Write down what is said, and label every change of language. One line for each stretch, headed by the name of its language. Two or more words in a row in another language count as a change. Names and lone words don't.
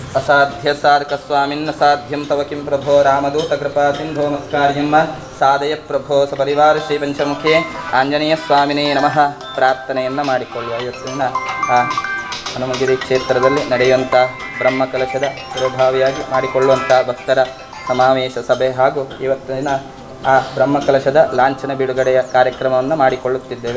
Sanskrit: ಅಸಾಧ್ಯ ಸಾಧಕ ಸ್ವಾಮಿನ್ನ ಸಾಧ್ಯಂ ತವ ಕಿಂ ಪ್ರಭೋ ರಾಮದೂತ ಕೃಪಾ ಸಿಂಧೋ ಮತ್ಕಾರ್ಯಂ ಸಾಧಯ ಪ್ರಭೋ ಸಪರಿವಾರ ಶ್ರೀ ಪಂಚಮುಖೇ ಆಂಜನೇಯ ಸ್ವಾಮಿನೇ ನಮಃ.
Kannada: ಪ್ರಾರ್ಥನೆಯನ್ನು ಮಾಡಿಕೊಳ್ಳುವ ಇವತ್ತಿನ ಹನುಮಗಿರಿ ಕ್ಷೇತ್ರದಲ್ಲಿ ನಡೆಯುವಂಥ ಬ್ರಹ್ಮಕಲಶದ ಪೂರ್ವಭಾವಿಯಾಗಿ ಮಾಡಿಕೊಳ್ಳುವಂಥ ಭಕ್ತರ ಸಮಾವೇಶ ಸಭೆ ಹಾಗೂ ಇವತ್ತಿನ ಆ ಬ್ರಹ್ಮಕಲಶದ ಲಾಂಛನ ಬಿಡುಗಡೆಯ ಕಾರ್ಯಕ್ರಮವನ್ನು ಮಾಡಿಕೊಳ್ಳುತ್ತಿದ್ದೇವೆ.